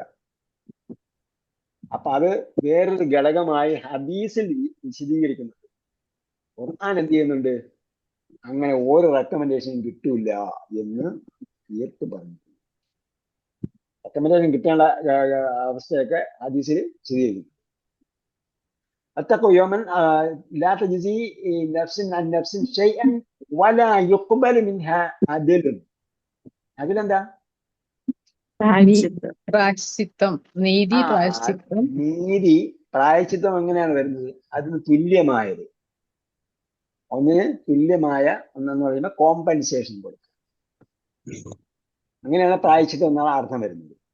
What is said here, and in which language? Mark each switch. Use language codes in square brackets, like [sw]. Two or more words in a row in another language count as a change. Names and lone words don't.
[ml] അപ്പൊ അത് വേറൊരു ഘടകമായി ഹദീസിൽ വിശദീകരിക്കുന്നുണ്ട്. ഖുർആൻ എന്ത് ചെയ്യുന്നുണ്ട്? അങ്ങനെ ഒരു റെക്കമെൻഡേഷനും കിട്ടൂല എന്ന് തീർത്ത് പറഞ്ഞു. റെക്കമെൻഡേഷൻ കിട്ടേണ്ട അവസ്ഥയൊക്കെ ഹദീസിൽ വിശദീകരിക്കും. [ar] اتقوا يوما لا تجزي نفس عن نفس شيئا ولا يقبل منها عدل. [ml] അതിലെന്താ? പ്രായശ്ചിത്തം, നീതി, പ്രായശ്ചിത്തം. നീതി പ്രായശ്ചിത്തം എങ്ങനെയാണ് വരുന്നത്? അതിന് തുല്യമായത്, ഒന്നിന് തുല്യമായ ഒന്നെന്ന് പറയുമ്പോൾ കോമ്പൻസേഷൻ കൊടുക്കുക. അങ്ങനെയാണ് പ്രായശ്ചിത്തം എന്നാണ് അർത്ഥം വരുന്നത്.